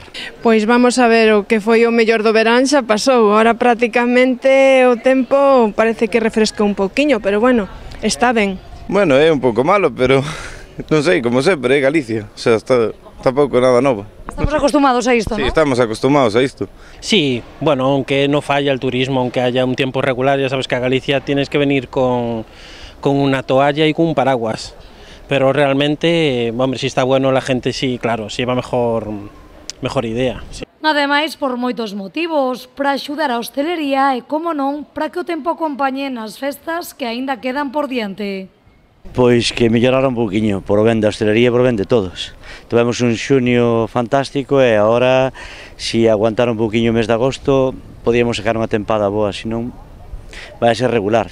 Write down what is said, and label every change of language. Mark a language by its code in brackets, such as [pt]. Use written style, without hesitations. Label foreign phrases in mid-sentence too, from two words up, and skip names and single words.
[gl] Pois vamos a ver, o que foi o mellor do verán xa pasou, [es] ahora prácticamente [gl] o tempo parece que refresca un pouquiño, pero bueno, está ben. Bueno, é un pouco malo, pero non sei, como sempre, é Galicia, o sea, está tampouco nada novo. Estamos acostumados a isto, [es] Sí, ¿no? [gl] estamos acostumados a isto. [es] Sí, bueno, aunque no falla el turismo, aunque haya un tiempo regular, ya sabes que a Galicia tienes que venir con una toalla y con un paraguas. Pero realmente, hombre, si está bueno la gente, sí, claro, se lleva mejor idea. Sí. [gl] Ademais, por moitos motivos, para axudar a hostelería e, como non, para que o tempo acompañe nas festas que aínda quedan por diante. Pois que mellorara un pouquiño, por o ben da hostelería e por o ben de todos. Tivemos un xunio fantástico e agora, se aguantar un pouquiño o mes de agosto, podíamos sacar unha tempada boa, senón vai ser regular.